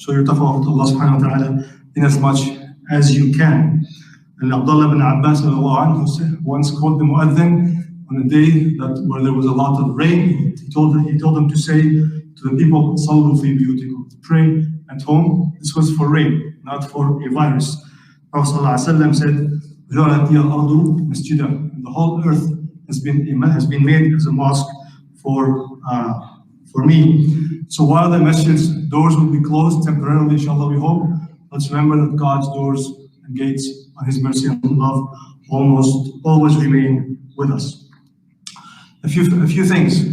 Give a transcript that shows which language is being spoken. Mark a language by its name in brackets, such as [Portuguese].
[English] Show your taqwa to Allah subhanahu wa ta'ala in as much as you can. And Abdullah ibn Abbas once called the mu'adhin on a day where there was a lot of rain. He told them to say to the people, [Arabic] صَلُّوا فِي بِيُوتِكُمْ, [English] to pray at home. This was for rain, not for a virus. Prophet ﷺ said, [Arabic] جَعَلَتْ لِيَ الْأَرْضُ مَسْجِدًا. [English] The whole earth has been made as a mosque for me. So while the masjid's doors will be closed temporarily, inshallah, we hope, let's remember that God's doors and gates on His mercy and love always remain with us. A few things.